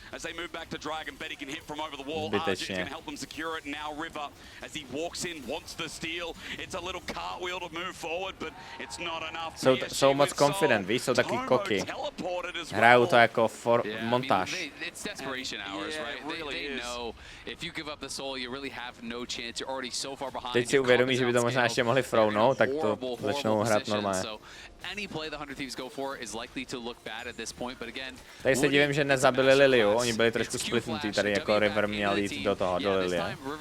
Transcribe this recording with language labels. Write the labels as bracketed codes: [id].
[en] As they move back to Dragon, Betty can hit from over the wall. [cs] Zbytečně. [en] Can help them secure it. Now River, as he walks in, wants the steal. It's a little cartwheel to move forward, but it's not enough. [cs] Jsou moc confident, víš, jsou taky koky. Hrajou to jako montáž. [en] It's desperation hours, right? They know if you give up the soul, you really have no chance. You're already so far behind. [cs] Teď si uvědomí, že by to možná ještě mohli frownout, tak to začnou hrát normálně. [en] Any play the 100 Thieves go for is likely to look bad at this point, but again. [cs] Tady se divím, že nezabili Liliu, oni byli trošku splitnutí, tady jako River měl jít do toho, do Lilie.